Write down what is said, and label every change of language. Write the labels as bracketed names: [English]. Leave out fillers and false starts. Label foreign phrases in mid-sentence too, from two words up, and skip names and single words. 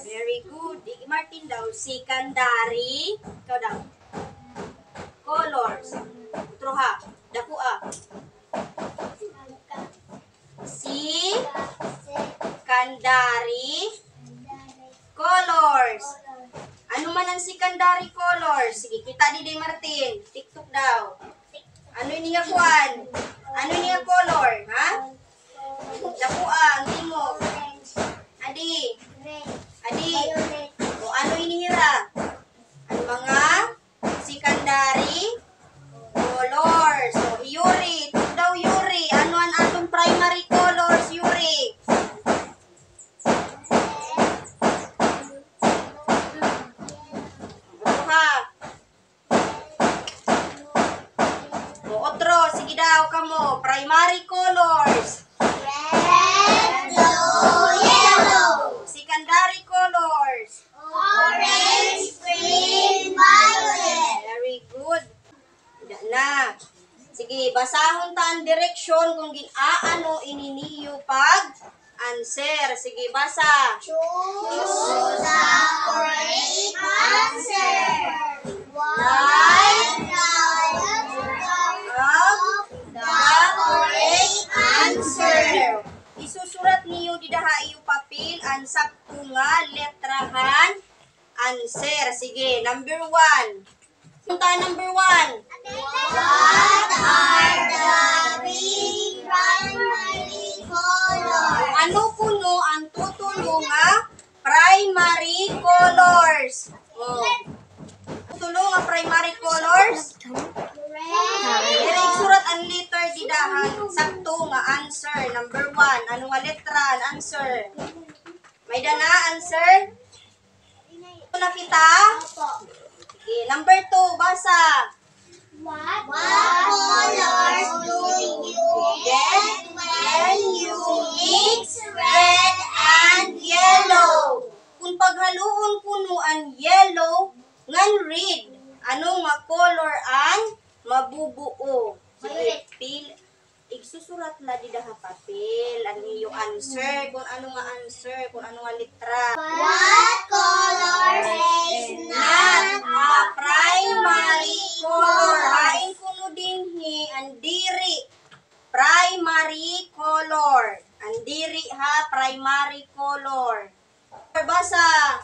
[English] Very good. [Waray] Martin daw, secondary. Ikaw daw. Colors. Utro ha. Dako a. [English] Secondary colors. [Waray] Ano man ang [English] secondary colors? [Waray] Sige, kita di Martin. TikTok daw. Ano ini nga kuan? Ano ini nga color? Ha? Dako ang tingog. Adi. Adi. O ano inihira? Ang mga [English] secondary colors. [Waray] So, Yuri. Ito daw Yuri. Ano ang atong [English] primary colors, [Waray] Yuri? Ito ha. O, otro. Sige daw kamo. [English] Primary colors. Red, blue, yellow. Secondary colors. Orange, green, violet. Very good. Ida na. [Waray] Sige, basahon ta ang direksyon kung ginaano ininiyo pag answer. Sige, basa. [English] Choose the correct answer. Write down the correct answer. [Waray] Isusurat niyo didaha iyo papel ang sakto nga letrahan answer. Sige, number 1. Punta number 1. [English] What are the three primary colors? [Waray] Ano kuno ang tutulo nga [English] primary colors? [Waray] Oh. Tutulo nga [English] primary colors? [Waray] Dire isurat ang letter didahan sakto nga answer. Number 1. Ano nga letra ang answer? May dana answer? Na kita? Okay, number 2, basa. [English] What colors do you get when you mix red and yellow? [Waray] Kung paghaluon kuno ang yellow ngan red, ano nga color ang mabubuo? Sige, igsusurat na di daha papel ang iyo answer, kung ano nga answer, kung ano nga litra. [English] What colors is Not not a primary color. [Waray] Hain kuno dinhi ang diri [English] primary color. [Waray] Ang diri ha [English] primary color. [Waray] Basa.